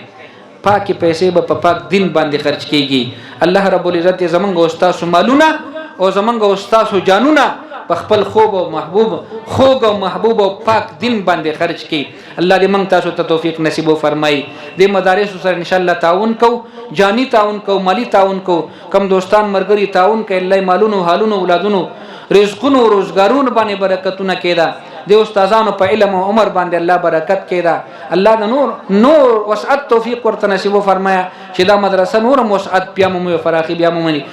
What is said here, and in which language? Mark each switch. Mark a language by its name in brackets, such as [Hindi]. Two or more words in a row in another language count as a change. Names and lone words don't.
[Pashto] پاکي پیسې به په پاک دین باندې خرج کیږي. [Arabic] الله رب العزت [Pashto] زمونږ او تاسو مالونه او زمونږ او تاسو جانونه په خپل خوب او خوږ او محبوب او پاک دین باندې خرج کړي. الله دې موږ تاسو ته توفیق نصیب وفرمایي. دې مدارس سره [Arabic] ان شاء الله [Pashto] تعاون کو، جانی تعاون کو، مالی تعاون کو، کم دوستان مرګري تعاون کوي. الله مالونو، حالونو، اولادونو، رزقونو، روزګارونو باندې برکتونه کړي. د استادانو په علم او عمر باندې الله برکت کړي الله د نور وسعت توفیق ورته نصیب فرمایا چې دا مدرسه نور وسعت بیا مو فراخي بیا مو مني